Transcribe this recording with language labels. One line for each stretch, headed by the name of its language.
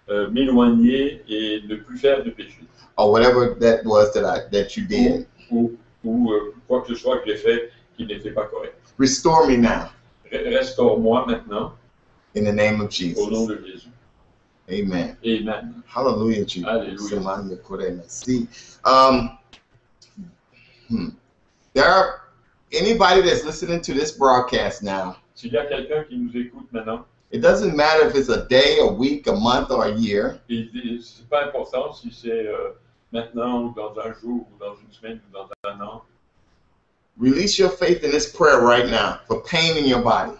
French: m'éloigner et ne plus faire de péché.
English: or whatever that was that you did.
French: Ou quoi que ce soit que j'ai fait qui n'était pas correct.
English: Restore me now
French: Restaure-moi maintenant
English: in the name of
French: au nom
English: Jesus.
French: de Jésus.
English: Amen.
French: Amen.
English: Hallelujah, Jesus. Hallelujah. See, there are anybody that's listening to this broadcast now.
French: S'il y a quelqu'un qui nous écoute maintenant,
English: It doesn't matter if it's a day, a week, a month, or a year.
French: et c'est pas important si c'est maintenant ou dans un jour ou dans une semaine ou dans un an.
English: Release your faith in this prayer right now for pain in your body.